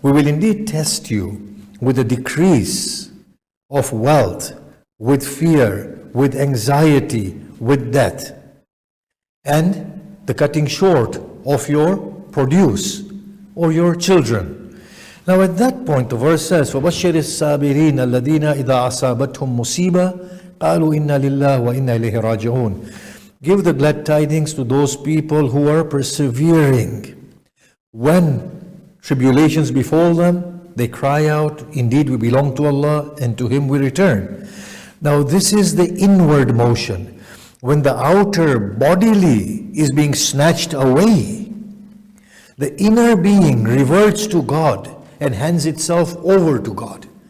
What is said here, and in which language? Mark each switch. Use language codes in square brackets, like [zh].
[en] We will indeed test you with a decrease of wealth, with fear, with anxiety, with death, and the cutting short of your produce or your children. Now at that point the verse says, [ar] فَبَشِّرِ الصَّابِرِينَ الَّذِينَ إِذَا أَصَابَتْهُمْ مُصِيبَةٌ قَالُوا إِنَّا لِلَّهِ وَإِنَّا إِلَيْهِ رَاجِعُونَ. [en] Give the glad tidings to those people who are persevering. When tribulations befall them, they cry out, indeed we belong to Allah and to Him we return. Now this is the inward motion. When the outer bodily is being snatched away, the inner being reverts to God and hands itself over to God.